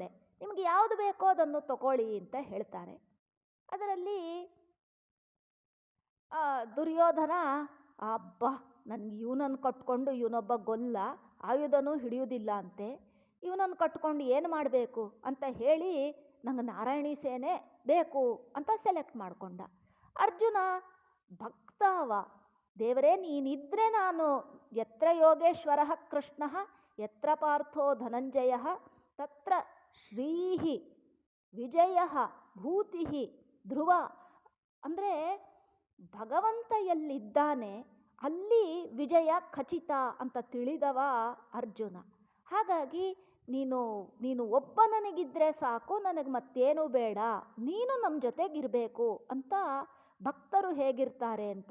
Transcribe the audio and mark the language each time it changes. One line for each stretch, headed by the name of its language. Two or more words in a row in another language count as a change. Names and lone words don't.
Kannada: ನಿಮಗೆ ಯಾವುದು ಬೇಕೋ ಅದನ್ನು ತಗೊಳ್ಳಿ ಅಂತ ಹೇಳ್ತಾರೆ. ಅದರಲ್ಲಿ ದುರ್ಯೋಧನ, ಅಬ್ಬಾ ನನಗೆ ಇವನನ್ನು ಕಟ್ಕೊಂಡು, ಇವನೊಬ್ಬ ಗೊಲ್ಲ, ಆಯುಧನೂ ಹಿಡಿಯುವುದಿಲ್ಲ ಅಂತೆ, ಇವನನ್ನು ಕಟ್ಕೊಂಡು ಏನು ಮಾಡಬೇಕು ಅಂತ ಹೇಳಿ ನಂಗೆ ನಾರಾಯಣಿ ಸೇನೆ ಬೇಕು ಅಂತ ಸೆಲೆಕ್ಟ್ ಮಾಡಿಕೊಂಡ. ಅರ್ಜುನ ಭಕ್ತವ, ದೇವರೇ ನೀನಿದ್ರೆ ನಾನು
Sanskrit: ಯತ್ರ ಯೋಗೇಶ್ವರ ಕೃಷ್ಣ ಯತ್ರ ಪಾರ್ಥೋ ಧನಂಜಯ ತತ್ರ ಶ್ರೀಹಿ ವಿಜಯ ಭೂತಿ ಧ್ರುವ.
Kannada: ಅಂದರೆ ಭಗವಂತ ಎಲ್ಲಿದ್ದಾನೆ ಅಲ್ಲಿ ವಿಜಯ ಖಚಿತ ಅಂತ ತಿಳಿದವ ಅರ್ಜುನ. ಹಾಗಾಗಿ ನೀನು ಒಬ್ಬ ನನಗಿದ್ರೆ ಸಾಕು, ನನಗೆ ಮತ್ತೇನೂ ಬೇಡ, ನೀನು ನಮ್ಮ ಜೊತೆಗಿರಬೇಕು ಅಂತ ಭಕ್ತರು ಹೇಗಿರ್ತಾರೆ ಅಂತ.